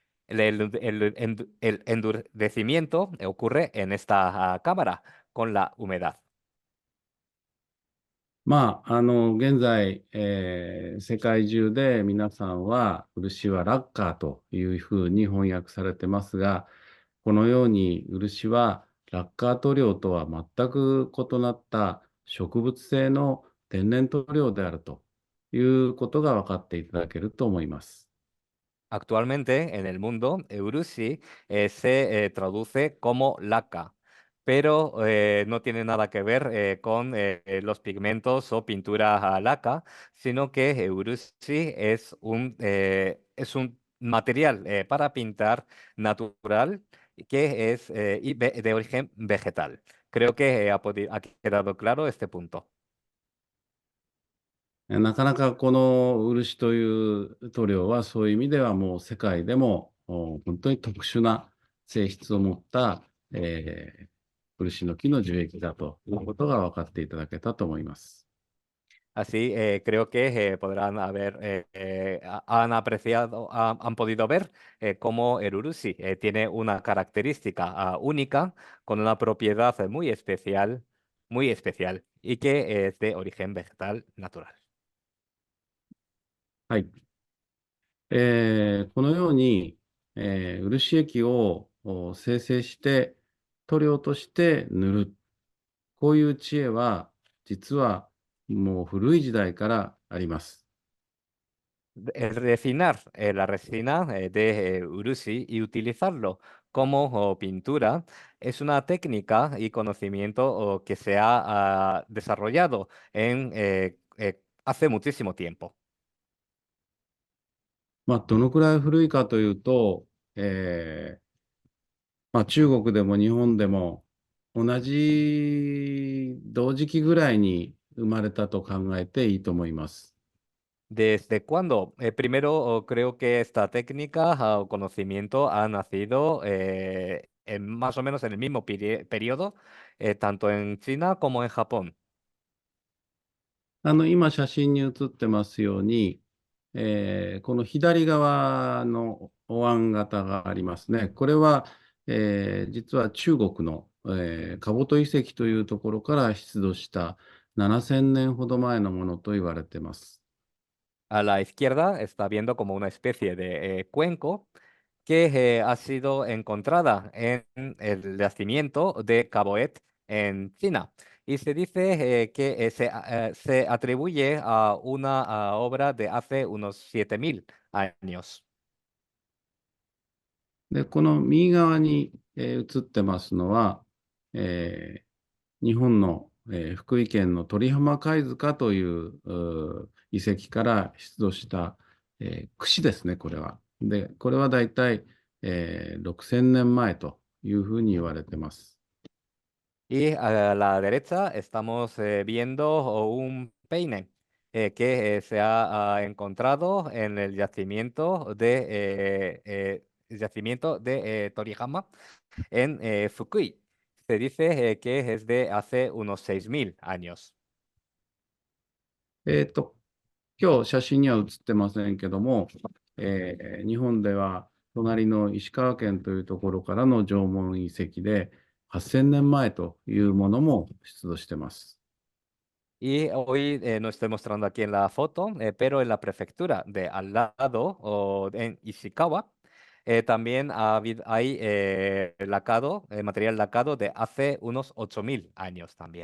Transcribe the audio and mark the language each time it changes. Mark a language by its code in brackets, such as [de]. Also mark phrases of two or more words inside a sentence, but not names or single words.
[es] El endurecimiento ocurre en esta cámara con la humedad. [ja] 現在、世界中で皆さんは、漆はラッカーというふうに翻訳されてますが、このように漆はラッカー塗料とは全く異なった植物性の天然塗料であるということが分かっていただけると思います。 [es] Actualmente en el mundo, Urushi se traduce como laca, pero no tiene nada que ver con los pigmentos o pintura a laca, sino que Urushi es un material para pintar natural que es de origen vegetal. Creo que ha quedado claro este punto. [ja] なかなかこの漆という塗料はそういう意味ではもう世界でも本当に特殊な性質を持った、漆の木の樹液だということが分かっていただけたと思います。 [es] Así creo que podrán han apreciado, han podido ver cómo el urushi tiene una característica única con una propiedad muy especial y que es de origen vegetal natural. [ja] はい。このように、漆液を生成して塗料として塗る。こういう知恵は実はもう古い時代からあります。 [es] Refinar la resina de urushi y utilizarlo como pintura es una técnica y conocimiento que se ha desarrollado hace muchísimo tiempo. [ja] どのくらい古いかというと、中国でも日本でも同じ同時期ぐらいに生まれたと考えていいと思います。 [es] ¿Desde cuándo? Primero, creo que esta técnica o conocimiento ha nacido más o menos en el mismo periodo, tanto en China como en Japón. [ja] 今写真に写ってますように、この左側のお椀型がありますね。これは、実は中国の、カボト遺跡というところから出土した7000年ほど前のものと言われています。 [es] A la izquierda está viendo como una especie de cuenco que ha sido encontrada en el yacimiento de Caboet en China. Y se dice que se atribuye a una obra de hace unos 7000 años. [ja] で、この右側に、写ってますのは、日本の、福井県の鳥浜貝塚という遺跡から出土した、櫛ですね、これは。で、これはだいたい、6000年前というふうに言われてます。 [es] Y a la derecha estamos viendo un peine que se ha encontrado en el yacimiento de Toriyama en Fukui. Se dice que es de hace unos 6000 años. [ja] えっと、今日写真には写ってませんけども、日本では隣の石川県というところからの縄文遺跡で8000年前というものも出土してます。 [es] Y hoy no estoy mostrando aquí en la foto, pero en la prefectura de al lado, o en Ishikawa, también hay material lacado de hace unos 8000 años también.